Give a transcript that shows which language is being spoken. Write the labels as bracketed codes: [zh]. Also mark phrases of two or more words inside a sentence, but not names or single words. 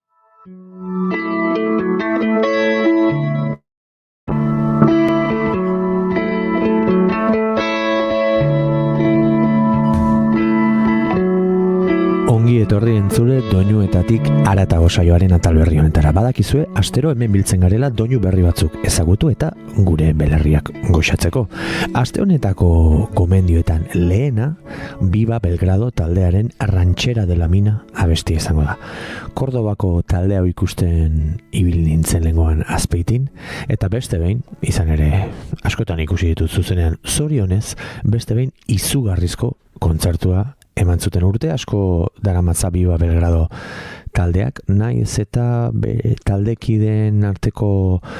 [eu] Etorri entzule doinuetatik haratago saioaren atal berri honetara. Badakizue, astero hemen biltzen garela doinu berri batzuk ezagutu eta gure belerriak goxatzeko. Aste honetako gomendioetan lehena, Viva Belgrado taldearen Ranchera de la Mina abesti izango da. Kordobako taldea hau ikusten ibil nintzen lengoan Azpeitin, eta beste behin, izan ere askotan ikusi ditut zuzenean zorionez, beste behin izugarrizko kontzertua eman zuten urte asko daramatza Viva Belgrado taldeak, naiz eta taldekideen arteko